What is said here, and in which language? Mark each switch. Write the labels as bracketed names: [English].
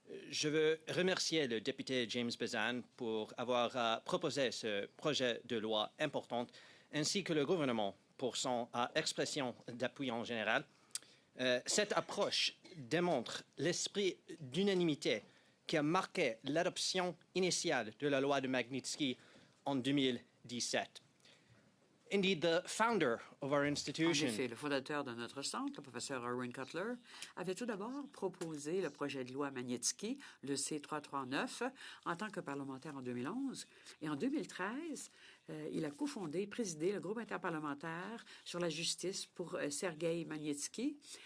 [French] Je veux remercier le député James Bezan pour avoir proposé ce projet de loi important, ainsi que le gouvernement pour son expression d'appui en général. Cette approche démontre l'esprit d'unanimité qui a marqué l'adoption initiale de la loi de Magnitsky en 2017. [English] Indeed, the founder of our institution. [French] En effet, le fondateur de notre centre, le professeur Irwin Cutler, avait tout d'abord proposé le projet de loi Magnitsky, le C-339, en tant que parlementaire en 2011. Et en 2013, il a cofondé et présidé le groupe interparlementaire sur la justice pour Sergueï Magnitsky.